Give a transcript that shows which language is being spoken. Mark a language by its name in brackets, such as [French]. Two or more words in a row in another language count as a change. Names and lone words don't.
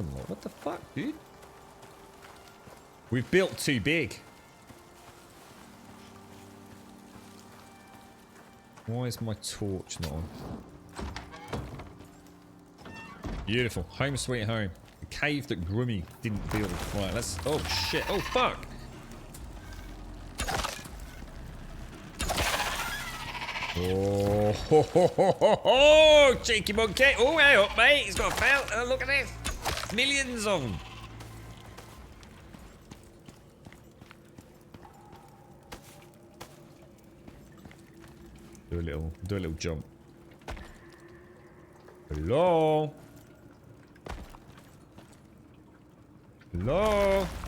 [English] Look. What the fuck, dude? We've built too big. Why is my torch not on? Beautiful. Home sweet home. The cave that Grummy didn't build. Right, let's... Oh, shit. Oh, fuck. Oh, ho, ho, ho, ho, ho. Cheeky monkey. Oh, hey up, mate. He's got a felt. Oh, look at this. Millions of them. Do a little jump. Hello? Hello?